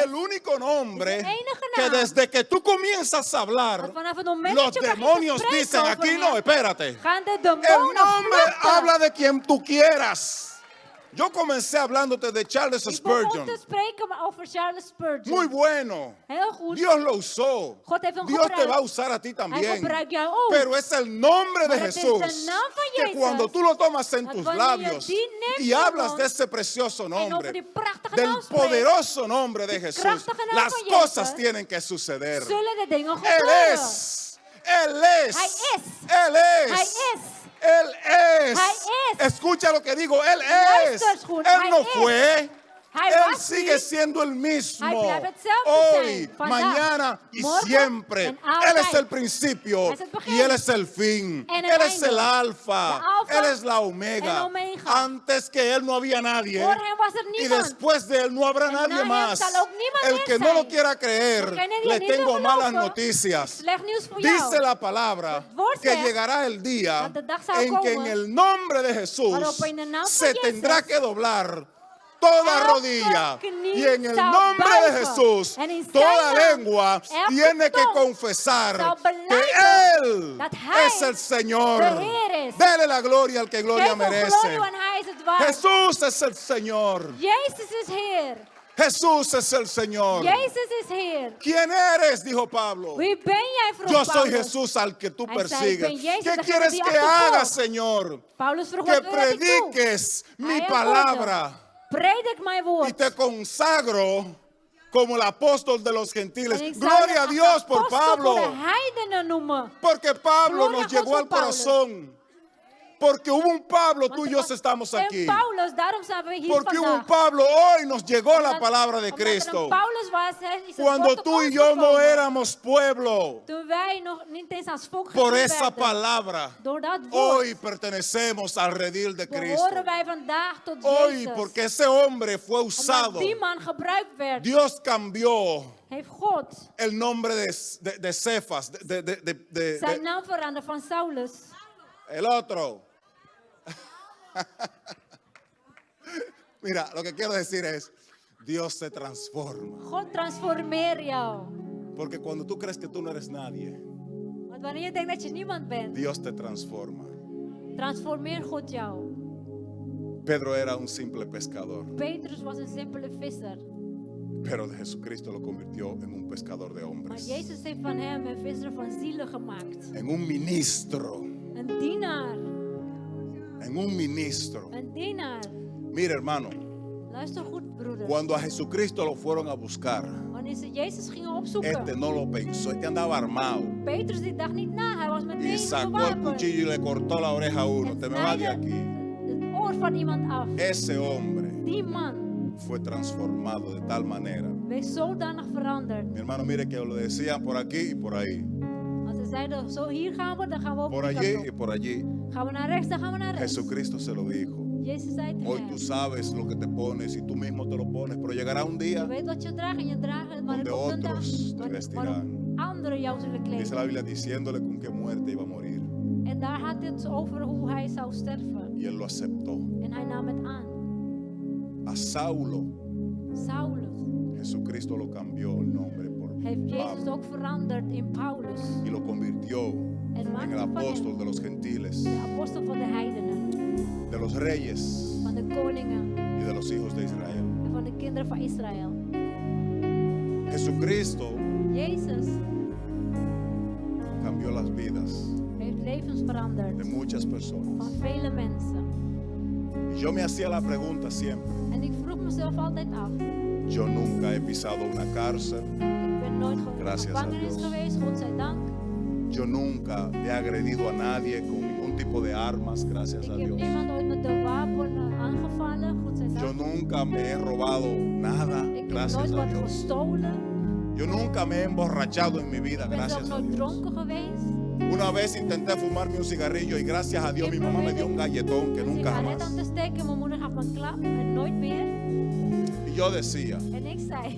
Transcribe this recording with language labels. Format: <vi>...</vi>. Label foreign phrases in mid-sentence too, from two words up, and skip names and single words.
<es>el único nombre</es> <nl>is de enige</nl> <es>que</es> <nl>naam.</nl> <es>desde que tú comienzas a hablar,</es> <nl>Dat vanaf het moment</nl> <es>los</es> <nl>dat je begint te</nl> <es>demonios</es> <nl>spreken</nl> <es>dicen,</es> <nl>over</nl> <es>aquí</es> <nl>hem,</nl> <es>no, espérate.</es> <nl>gaan de</nl> <es>El</es> <nl>demonen</nl> <es>nombre</es> <nl>vluchten.</nl> <es>habla de quien tú quieras. Yo comencé hablándote de Charles</es> <nl>Ik begon</nl> <es>Spurgeon.</es> <nl>te spreken over Charles Spurgeon.</nl> <es>Muy bueno.</es> <nl>Heel goed.</nl> <es>Dios lo usó.</es> <nl>God heeft hem</nl> <es>Dios te</es> <nl>gebruikt.</nl> <es>va a usar a ti</es> <nl>Hij</nl> <es>también.</es> <nl>gebruikt jou ook.</nl> <es>Pero es el nombre de</es> <nl>Maar het is</nl> <es>Jesús</es> <nl>de naam van</nl> <es>que</es> <nl>Jezus,</nl> <es>cuando tú lo tomas en</es> <nl>dat</nl> <es>tus</es> <nl>wanneer je</nl> <es>labios</es> <nl>die neemt</nl> <es>y</es> <nl>in je</nl> <es>hablas</es> <nl>mond</nl> <es>de ese precioso</es> <nl>en over</nl> <es>nombre,</es> <nl>die prachtige</nl> <es>del</es> <nl>naam spreekt,</nl> <es>poderoso nombre de Jesús,</es> <nl>krachtige naam</nl> <es>las</es> <nl>van</nl> <es>cosas</es> <nl>Jezus,</nl> <es>tienen que suceder.</es> <nl>zullen de dingen</nl> <es>Él</es> <nl>gebeuren.</nl> <es>es. Él es.</es> <nl>Hij is.</nl> <es>Él es.</es> <nl>Hij is.</nl> <es>Él es.</es> <nl>Hij is.</nl> <es>Escucha lo que digo. Él es.</es> <nl>Luister goed,</nl> <es>Él</es> <nl>hij</nl> <es>no</es> <nl>is.</nl> <es>fue.</es> <nl>Hij</nl> <es>Él</es> <nl>was</nl> <es>sigue</es> <nl>niet.</nl> <es>siendo el mismo.</es> <nl>Hij blijft hetzelfde</nl> <es>Hoy,</es> <nl>zijn. Vandaag,</nl> <es>mañana y</es> <nl>morgen</nl> <es>siempre.</es> <nl>en</nl> <es>Él</es> <nl>altijd.</nl> <es>es el principio</es> <nl>Hij is het begin.</nl> <es>y Él es el fin.</es> <nl>En het</nl> <es>Él es</es> <nl>einde.</nl> <es>el alfa.</es> <nl>De alfa</nl> <es>Él es la omega.</es> <nl>en omega.</nl> <es>Antes que Él no había nadie.</es> <nl>Voor hem was er</nl> <es>Y</es> <nl>niemand.</nl> <es>después de Él no habrá</es> <nl>En</nl> <es>nadie</es> <nl>na hem</nl> <es>más.</es> <nl>zal ook niemand</nl> <es>El</es> <nl>meer</nl> <es>que no lo</es> <nl>zijn.</nl> <es>quiera creer,</es> <nl>Degene die</nl> <es>le</es> <nl>het niet wil</nl> <es>tengo malas</es> <nl>geloven,</nl> <es>noticias.</es> <nl>Slecht nieuws voor jou.</nl> <es>Dice la palabra</es> <nl>Het woord</nl> <es>que</es> <nl>zegt</nl> <es>llegará el día</es> <nl>dat de dag zal</nl> <es>en que en</es> <nl>komen</nl> <es>el nombre de Jesús</es> <nl>waarop in de naam van</nl> <es>se</es> <nl>Jezus</nl> <es>tendrá que doblar toda</es> <nl>elke</nl> <es>rodilla</es> <nl>knie</nl> <es>y en el</es> <nl>zal</nl> <es>nombre de</es> <nl>buigen.</nl> <es>Jesús</es> <nl>En in zijn</nl> <es>toda</es> <nl>naam,</nl> <es>lengua</es> <nl>elke</nl> <es>tiene que</es> <nl>tong</nl> <es>confesar</es> <nl>zal</nl> <es>que</es> <nl>belijden</nl> <es>Él</es> <nl>dat hij</nl> <es>es el Señor.</es> <nl>de Heer is.</nl> <es>Dele la gloria al que gloria</es> <nl>Geef hem</nl> <es>merece.</es> <nl>glorie, want hij is het waard.</nl> <es>Jesús es el Señor.</es> <nl>Jezus is Heer.</nl> <es>Jesús es el Señor.</es> <nl>Jezus is Heer.</nl> <es>¿Quién eres? Dijo Pablo.</es> <nl>Wie ben jij, vroeg</nl> <es>Yo soy</es> <nl>Paulus.</nl> <es>Jesús al que tú</es> <nl>Hij zei,</nl> <es>persigues.</es> <nl>"Ik ben Jezus,</nl> <es>¿Qué</es> <nl>degene</nl> <es>quieres</es> <nl>die</nl> <es>que</es> <nl>achtervolgt."</nl> <es>haga, Señor?</es> <nl>Paulus vroeg,</nl> <es>Que</es> <nl>wat wil dat ik doe?</nl> <es>prediques mi</es> <nl>Hij antwoordde,</nl> <es>palabra</es> <nl>predik mijn</nl> <es>y</es> <nl>woord.</nl> <es>te consagro como el apóstol de los gentiles.</es> <nl>En ik zal</nl> <es>Gloria</es> <nl>je</nl> <es>a</es> <nl>als</nl> <es>Dios por</es> <nl>apostel</nl> <es>Pablo.</es> <nl>voor de heidenen noemen.</nl> <es>Porque Pablo</es> <nl>Gloria</nl> <es>nos</es> <nl>a God</nl> <es>llegó</es> <nl>voor</nl> <es>al</es> <nl>Paulus.</nl> <es>corazón. Porque hubo un Pablo, tú</es> <nl>Want</nl> <es>y</es> <nl>er</nl> <es>yo</es> <nl>was</nl> <es>estamos</es> <nl>een</nl> <es>aquí.</es> <nl>Paulus, daarom zijn we hier</nl> <es>Porque hubo un</es> <nl>vandaag.</nl> <es>Pablo, hoy nos llegó la</es> <nl>Omdat-</nl> <es>palabra de</es> <nl>omdat er een</nl> <es>Cristo.</es> <nl>Paulus was, is het</nl> <es>Cuando</es> <nl>woord tot</nl> <es>tú y</es> <nl>ons</nl> <es>yo no</es> <nl>gekomen.</nl> <es>éramos pueblo,</es> <nl>Toen wij nog niet eens als volk</nl> <es>por</es> <nl>gezien</nl> <es>esa</es> <nl>werden.</nl> <es>palabra,</es> <nl>Door dat woord</nl> <es>hoy pertenecemos al redil de Cristo.</es> <nl>behoren wij vandaag tot</nl> <es>Hoy,</es> <nl>Jezus.</nl> <es>porque ese hombre fue usado.</es> <nl>Omdat die man gebruikt werd,</nl> <es>Dios cambió</es> <nl>heeft God</nl> <es>el nombre de Cefas,</es> <nl>zijn naam veranderd van Saulus.</nl> <es>el otro. Mira, lo que quiero decir es, Dios se transforma.</es> <nl>God transformeert jou.</nl> <es>Porque cuando tú crees que tú no eres nadie,</es> <nl>Want wanneer je denkt dat je niemand bent,</nl> <es>Dios te transforma.</es> <nl>transformeert God jou.</nl> <es>Pedro era un simple pescador,</es> <nl>Petrus was een simpele visser.</nl> <es>pero Jesucristo lo convirtió en un pescador de</es> <nl>Maar</nl> <es>hombres,</es> <nl>Jezus heeft van hem een visser van zielen gemaakt.</nl> <es>en un ministro,</es> <nl>Een dienaar.</nl> <es>en un ministro.</es> <nl>Een dienaar.</nl> <es>Mira, hermano,</es> <nl>Luister goed, broeder.</nl> <es>cuando a Jesucristo lo fueron a buscar,</es> <nl>Wanneer ze Jezus gingen opzoeken.</nl> <es>este no lo pensó, este andaba armado</es> <nl>Petrus die dacht niet na. Hij was</nl> <es>y</es> <nl>meteen</nl> <es>sacó el</es> <nl>gewapend.</nl> <es>cuchillo y le cortó la oreja a uno.</es> <nl>En</nl> <es>Te me vas de</es> <nl>snijde</nl> <es>aquí.</es> <nl>het oor van iemand af.</nl> <es>Ese hombre</es> <nl>Die man</nl> <es>fue transformado de tal manera.</es> <nl>werd zodanig veranderd.</nl> <es>Mi hermano, mire que lo decían por aquí y por ahí.</es> <nl>Als ze zeiden, zo hier gaan we, dan gaan we op</nl> <es>Por</es> <nl>die kant</nl> <es>allí</es> <nl>op.</nl> <es>y por allí.</es> <nl>Gaan we naar rechts, dan gaan we naar rechts.</nl> <es>Jesucristo se lo dijo.</es> <nl>Jezus zei tegen</nl> <es>Hoy</es> <nl>hem,</nl> <es>tú sabes lo que te pones y tú mismo te lo pones, pero llegará un</es> <nl>je</nl> <es>día,</es> <nl>weet wat je draagt en je draagt het, maar er</nl> <es>donde</es> <nl>komt een dag</nl> <es>otros te</es> <nl>waarop</nl> <es>vestirán.</es> <nl>anderen jou zullen</nl> <es>dice la</es> <nl>kleden.</nl> <es>Biblia, diciéndole con qué muerte iba a morir.</es> <nl>En daar had het over hoe hij zou sterven.</nl> <es>Y él lo aceptó.</es> <nl>En hij nam het aan.</nl> <es>A Saulo,</es> <nl>Saulus</nl> <es>Jesucristo lo cambió el nombre por</es> <nl>heeft Jezus</nl> <es>Pablo</es> <nl>ook veranderd in Paulus.</nl> <es>y lo convirtió</es> <nl>En</nl> <es>en</es> <nl>maakte</nl> <es>el</es> <nl>van</nl> <es>apóstol</es> <nl>hem</nl> <es>de los gentiles,</es> <nl>de apostel van de heidenen.</nl> <es>de los reyes</es> <nl>Van de koningen</nl> <es>y de los hijos de Israel.</es> <nl>en van de kinderen van Israël.</nl> <es>Jesucristo</es> <nl>Jezus</nl> <es>cambió las vidas</es> <nl>heeft levens veranderd</nl> <es>de muchas personas.</es> <nl>van vele mensen.</nl> <es>Y yo me hacía la pregunta siempre,</es> <nl>En ik vroeg mezelf altijd af.</nl> <es>yo nunca he pisado una cárcel,</es> <nl>Ik ben nooit gewoon in de</nl> <es>Gracias a</es> <nl>gevangenis</nl> <es>Dios.</es> <nl>geweest, God zij dank.</nl> <es>yo nunca he agredido a nadie con ningún tipo de armas, gracias</es> <nl>Ik</nl> <es>a</es> <nl>heb</nl> <es>Dios.</es> <nl>niemand ooit met de wapen aangevallen, God zij</nl> <es>Yo</es> <nl>dank.</nl> <es>nunca me he robado nada,</es> <nl>Ik heb</nl> <es>gracias</es> <nl>nooit</nl> <es>a</es> <nl>wat</nl> <es>Dios.</es> <nl>gestolen.</nl> <es>Yo nunca me he emborrachado en mi vida,</es> <nl>Ik ben zelf</nl> <es>gracias a</es> <nl>nooit</nl> <es>Dios.</es> <nl>dronken geweest.</nl> <es>Una vez intenté fumarme un cigarrillo y gracias a Dios mi</es> <nl>Ik</nl> <es>mamá me dio un</es> <nl>probeerde</nl> <es>galletón que</es> <nl>een</nl> <es>nunca</es> <nl>sigaret</nl> <es>jamás.</es> <nl>aan te steken, mijn moeder gaf me een klap en nooit meer.</nl> <es>Y yo decía,</es> <nl>En ik zei,</nl>